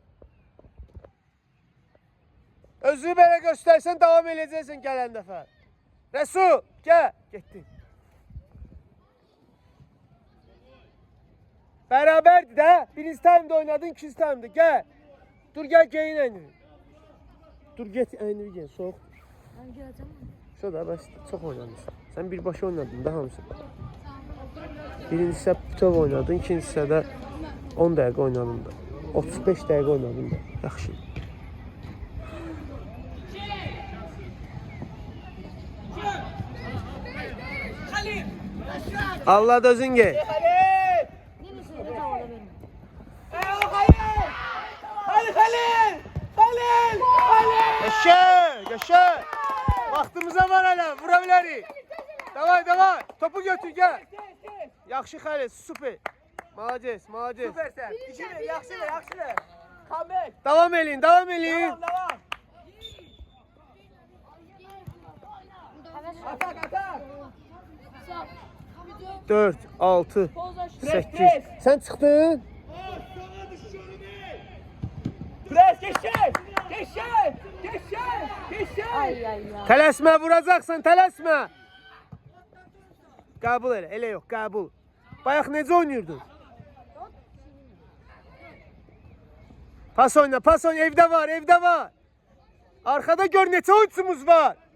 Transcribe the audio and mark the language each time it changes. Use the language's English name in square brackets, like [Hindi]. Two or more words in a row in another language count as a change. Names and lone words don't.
[Azerbaijani] Özünü belə göstərsən davam edəcəksən gələn dəfə. Resul, gəl. Getdi. Bərabərdir də. Birinci taymda oynadın, ikinci taymda. Gəl. Dur gəl geyin əynini. Dur get əynini giyin, soğuqdur. [Turkish] Ben geleceğim. [Azerbaijani] Şu da bəs çox oynadın. Sən birbaşa oynadın da hamısı. Birinci hissə bütöv oynadın, ikinci hissədə 10 dəqiqə oynadın da. 35 dəqiqə oynadın da. Yaxşı. Allah dözün gel. [Turkish] Neresi? Ne cevabı verin? Geçer, geçer. [Azerbaijani] Vaxtımıza var hala, vura bilərik. [Russian] Давай, давай. [Azerbaijani] Topu götür, gel. Yaxşı Xəlil, süper. [Russian] Молодец, молодец. [Turkish] Süpersen. [Azerbaijani] İçeri, yaxşıdır, yaxşıdır. [English] Comeback. [Azerbaijani] Devam eləyin, devam eləyin. Devam. Atak, atak. 4, 6, Pres, 8. pres. [Turkish] Sen çıktın. Pres, geçer. Geçer. Geçer. Geçer. Ay ay ay. [Azerbaijani] Tələsmə, vuracaqsan, tələsmə. Qəbul elə, elə yox, qəbul. Bayaq necə oynuyordun? Pas oyna, evdə var, evdə var. Arkada gör neçə oyuncumuz var.